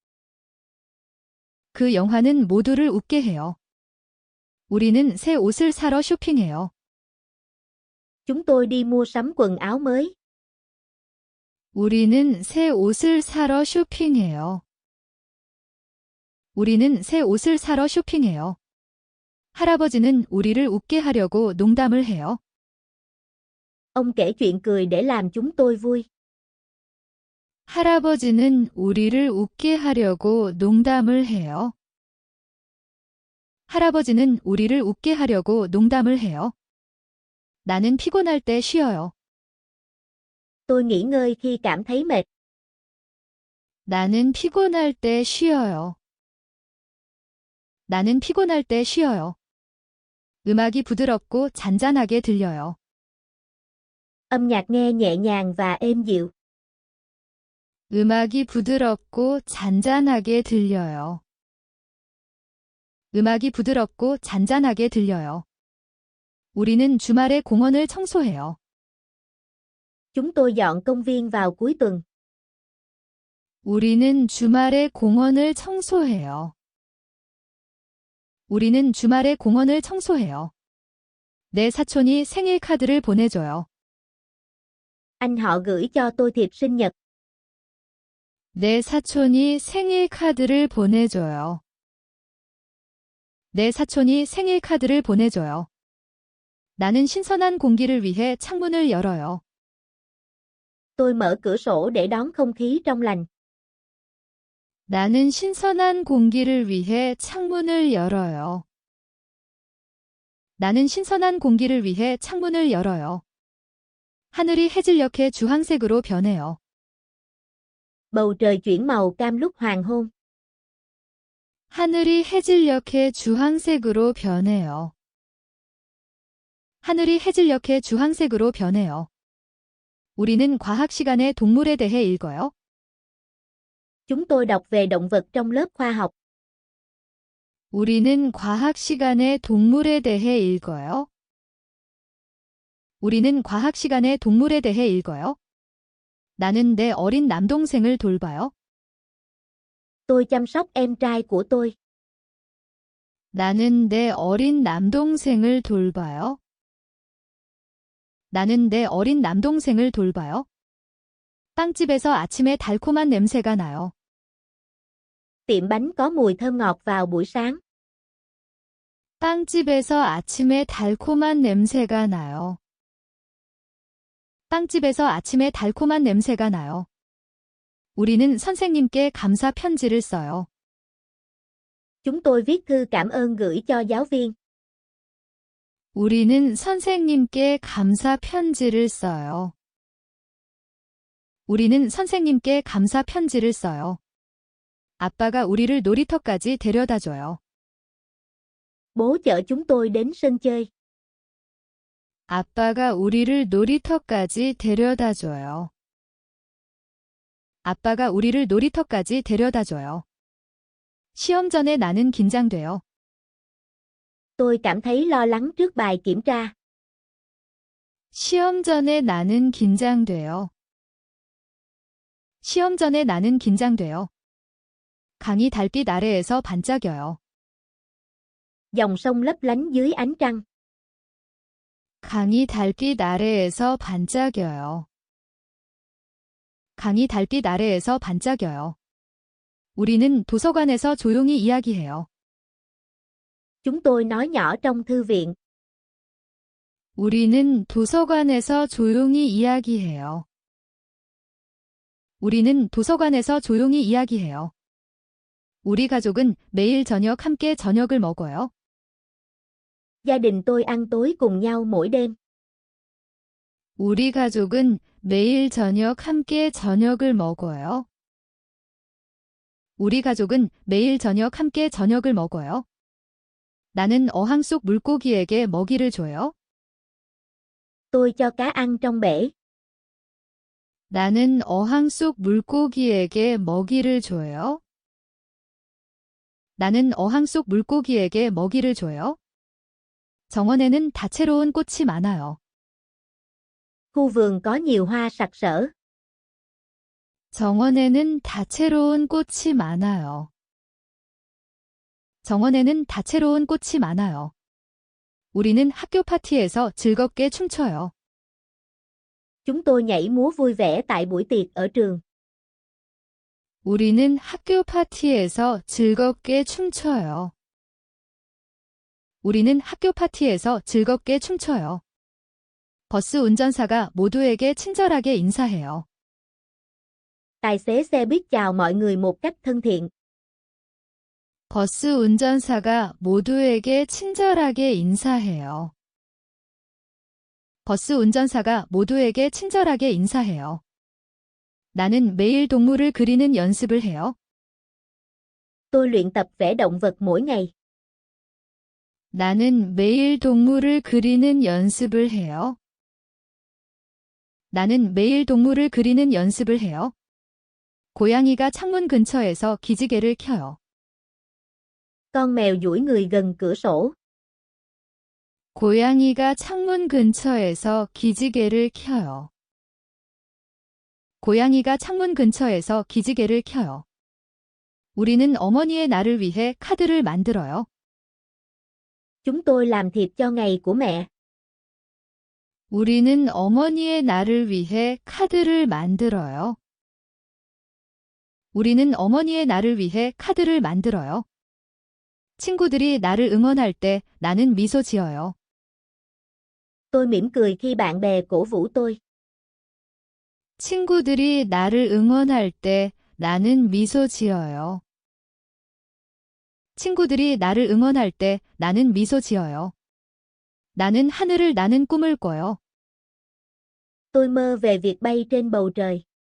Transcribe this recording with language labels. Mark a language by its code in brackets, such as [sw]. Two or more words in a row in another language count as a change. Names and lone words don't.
[ko] 그 영화는 모두를 웃게 해요. 우리는 새 옷을 사러 쇼핑해요. [vi] Chúng tôi đi mua sắm quần áo mới. [ko] 우리는 새 옷을 사러 쇼핑해요. 우리는 새 옷을 사러 쇼핑해요. 할아버지는 우리를 웃게 하려고 농담을 해요. [vi] Ông kể chuyện cười để làm chúng tôi vui. [ko] 할아버지는 우리를 웃게 하려고 농담을 해요. 할아버지는 우리를 웃게 하려고 농담을 해요. 나는 피곤할 때 쉬어요. [vi] Tôi nghỉ ngơi khi cảm thấy mệt. [ko] 나는 피곤할 때 쉬어요. 나는 피곤할 때 쉬어요. 음악이 부드럽고 잔잔하게 들려요. [vi] Âm nhạc nghe nhẹ nhàng và êm dịu. [ko] 음악이 부드럽고 잔잔하게 들려요. 음악이 부드럽고 잔잔하게 들려요. 우리는 주말에 공원을 청소해요. [vi] Chúng tôi dọn công viên vào cuối tuần. [ko] 우리는 주말에 공원을 청소해요. 우리는 주말에 공원을 청소해요. 내 사촌이 생일 카드를 보내줘요. [vi] Anh họ gửi cho tôi thiệp sinh nhật. [ko] 내 사촌이 생일 카드를 보내줘요. 내 사촌이 생일 카드를 보내줘요. 나는 신선한 공기를 위해 창문을 열어요. [vi] Tôi mở cửa sổ để đón không khí trong lành. [ko] 나는 신선한 공기를 위해 창문을 열어요. 나는 신선한 공기를 위해 창문을 열어요. 하늘이 해질녘에 주황색으로 변해요. [vi] Bầu trời chuyển màu cam lúc hoàng hôn. [ko] 하늘이 해질녘에 주황색으로 변해요. 하늘이 해질녘에 주황색으로 변해요. 우리는 과학 시간에 동물에 대해 읽어요. [vi] Chúng tôi đọc về động vật trong lớp khoa học. [ko] 우리는 과학 시간에 동물에 대해 읽어요. 우리는 과학 시간에 동물에 대해 읽어요. 나는 내 어린 남동생을 돌봐요. [vi] Tôi chăm sóc em trai của tôi. [ko] 나는 내 어린 남동생을 돌봐요. 나는 내 어린 남동생을 돌봐요. 빵집에서 아침에 달콤한 냄새가 나요. [vi] Tiệm bánh có mùi thơm ngọt vào buổi sáng. [ko] 빵집에서 아침에 달콤한 냄새가 나요. 빵집에서 아침에 달콤한 냄새가 나요. 우리는 선생님께 감사 편지를 써요. [vi] Chúng tôi viết thư cảm ơn gửi cho giáo viên. [ko] 우리는 선생님께 감사 편지를 써요. 우리는 선생님께 감사 편지를 써요. 아빠가 우리를 놀이터까지 데려다 줘요. [vi] Bố chở chúng tôi đến sân chơi. [ko] 아빠가 우리를 놀이터까지 데려다 줘요. 아빠가 우리를 놀이터까지 데려다 줘요. 시험 전에 나는 긴장돼요. [vi] Tôi cảm thấy lo lắng trước bài kiểm tra. [ko] 시험 전에 나는 긴장돼요. 시험 전에 나는 긴장돼요. 강이 달빛 아래에서 반짝여요. [vi] Dòng sông lấp lánh dưới ánh trăng. [ko] 강이 달빛 아래에서 반짝여요. 강이 달빛 아래에서 반짝여요. 우리는 도서관에서 조용히 이야기해요. [vi] Chúng tôi nói nhỏ trong thư viện. [ko] 우리는 도서관에서 조용히 이야기해요. 우리는 도서관에서 조용히 이야기해요. 우리 가족은 매일 저녁 함께 저녁을 먹어요. [vi] Gia đình tôi ăn tối cùng nhau mỗi đêm. [ko] 우리 가족은 매일 저녁 함께 저녁을 먹어요. 우리 가족은 매일 저녁 함께 저녁을 먹어요. 나는 어항 속 물고기에게 먹이를 줘요. [vi] Tôi cho cá ăn trong bể. [ko] 나는 어항 속 물고기에게 먹이를 줘요. 나는 어항 속 물고기에게 먹이를 줘요. 정원에는 다채로운 꽃이 많아요. [vi] Khu vườn có nhiều hoa sặc sỡ. [ko] 정원에는 다채로운 꽃이 많아요. 정원에는 다채로운 꽃이 많아요. 우리는 학교 파티에서 즐겁게 춤춰요. [vi] Chúng tôi nhảy múa vui vẻ tại buổi tiệc ở trường. [ko] 우리는 학교 파티에서 즐겁게 춤춰요. 우리는 학교 파티에서 즐겁게 춤춰요. 버스 운전사가 모두에게 친절하게 인사해요. [vi] Tài xế xe buýt chào mọi người một cách thân thiện. [ko] 버스 운전사가 모두에게 친절하게 인사해요. 버스 운전사가 모두에게 친절하게 인사해요. 나는 매일 동물을 그리는 연습을 해요. [vi] Tôi luyện tập vẽ động vật mỗi ngày. [ko] 나는 매일 동물을 그리는 연습을 해요. 나는 매일 동물을 그리는 연습을 해요. 고양이가 창문 근처에서 기지개를 켜요. [vi] Con mèo duỗi người gần cửa sổ. [ko] 고양이가 창문 근처에서 기지개를 켜요. 고양이가 창문 근처에서 기지개를 켜요. 우리는 어머니의 날을 위해 카드를 만들어요. [vi] Chúng tôi làm thiệp cho ngày của mẹ. [ko] 우리는 어머니의 날을 위해 카드를 만들어요. 우리는 어머니의 날을 위해 카드를 만들어요. 친구들이 나를 응원할 때 나는 미소 지어요. [vi] Tôi mỉm cười khi bạn bè cổ vũ tôi. [ko] 친구들이 나를 응원할 때 나는 미소 지어요. 친구들이 나를 응원할 때 나는 미소 지어요. 나는 하늘을 나는 꿈을 꿔요. [vi] Tôi mơ về việc bay trên bầu trời.